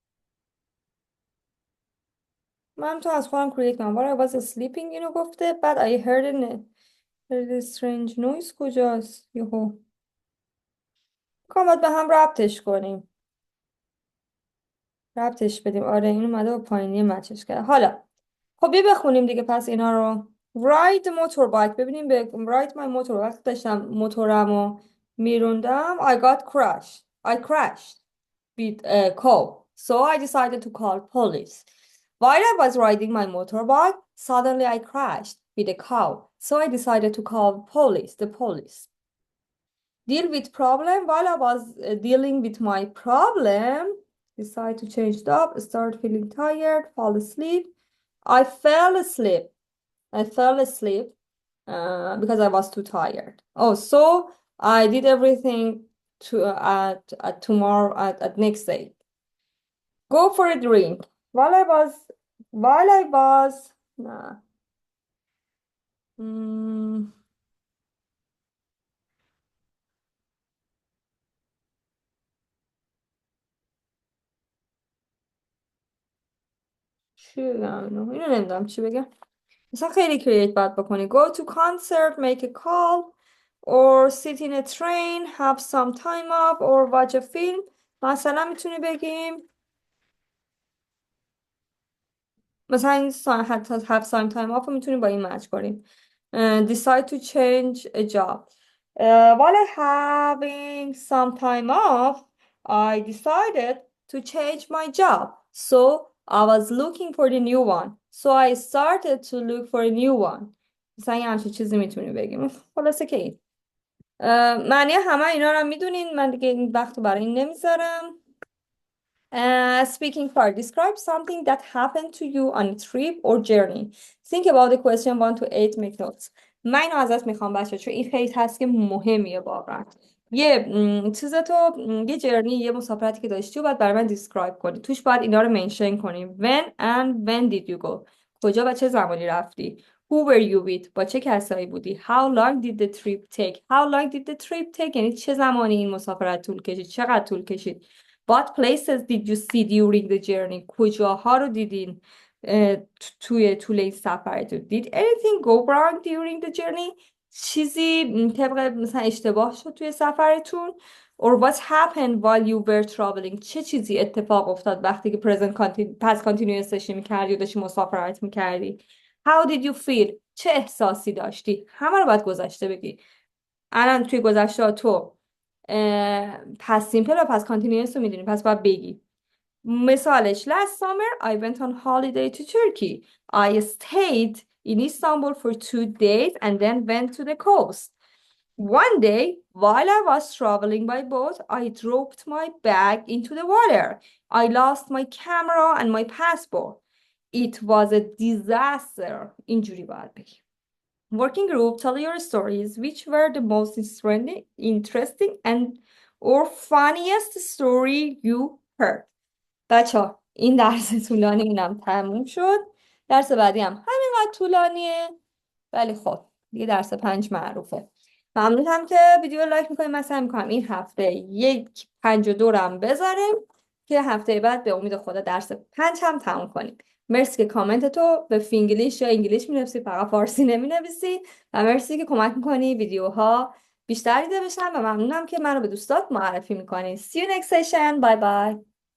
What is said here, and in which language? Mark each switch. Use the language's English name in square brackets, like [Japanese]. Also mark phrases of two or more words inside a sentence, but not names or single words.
[Persian] من تو از خودم create کنم [English] while I was sleeping [Persian] اینو گفته بعد [English] I heard a strange noise [Persian] کجاست یهو باید به هم ربطش بدیم. آره این اومده و پایینی مچش کرده. حالا خب بیا بخونیم دیگه پس اینا رو. [English] ride motorbike. [Persian] ببینیم به [English] ride my motor [Persian] وقتی داشتم موتورمو میروندم [English] I crashed with a cow so I decided to call police. While I was riding my motorbike suddenly I crashed with a cow so I decided to call the police. Deal with problem. While I was dealing with my problem decide to change job, start feeling tired, fall asleep. I fell asleep because I was too tired. Oh, so I did everything to at tomorrow at next day. Go for a drink. While I was nah. [Persian] چی بگم اینو نمیدونم چی بگم. مثلا خیلی کریت باید بکنی. [English] Go to concert, make a call or sit in a train, have some time off or watch a film. [Persian] مثلا میتونی بگیم مثلا این حتی [English] have some time off [Persian] رو میتونیم با این مچ کنیم. [English] Decide to change a job. While having some time off, I decided to change my job. So I was looking for the new one. So I started to look for a new one. [Persian] مثلا یه همچین چیزی میتونیم بگیم. خلاصه که این معنی همه اینا رو میدونین. من دیگه این وقت رو برای این نمیذارم. [English] Speaking part. Describe something that happened to you on a trip or journey. Think about the question 1 to 8. Make notes. [Persian] من اینو ازت میخوام بچه چون این خیلی هست که مهمیه واقعا. یه یه جرنی یه مسافرتی که داشتی و باید برای من دیسکرایب کنی. توش باید اینا رو منشن کنی. [English] When did you go? [Persian] کجا و چه زمانی رفتی؟ [English] Who were you with? [Persian] با چه کسایی بودی؟ [English] How long did the trip take? How long did the trip take? [Persian] یعنی چه زمانی این مسافرت طول کشید؟ چقدر طول کشید؟ [English] What places did you see during the journey? [Persian] کجاها رو دیدین توی طول این سفرتون؟ [English] Did anything go wrong during the journey? [Persian] چیزی طبق مثلا اشتباه شد توی سفرتون؟ [English] Or what happened while you were traveling? [Persian] چه چیزی اتفاق افتاد وقتی که [English] past continuous [Persian] داشتی میکردی و داشتی مسافرت میکردی؟ [English] How did you feel? [Persian] چه احساسی داشتی؟ همه رو باید گذشته بگی. الان توی گذشته تو [English] past simple [Persian] و [English] past continuous [Persian] رو میدونی پس باید بگی. [English] مثالش last summer I went on holiday to Turkey. I stayed in Istanbul for 2 days and then went to the coast. One day while I was traveling by boat I dropped my bag into the water. I lost my camera and my passport. It was a disaster. [Persian] اینجوری باید بگی. [English] Working group, tell your stories. Which were the most interesting and or funniest story you heard? [Persian] بچه این درس طولانی اینم تموم شد. درس بعدی هم همینقدر طولانیه ولی خب دیگه درس 5 معروفه. ممنونم که ویدیو لایک میکنیم. من سعی میکنم این هفته 1.52 رو هم بذاریم که هفته بعد به امید خدا درس 5 هم تموم کنیم. مرسی که کامنت تو به فینگلیش یا انگلیش مینویسی، فقط فارسی نمینویسی. و مرسی که کمک میکنی ویدیوها بیشتر دیده بشن و ممنونم که منو به دوستات معرفی میکنی. [English] See you next session. Bye bye.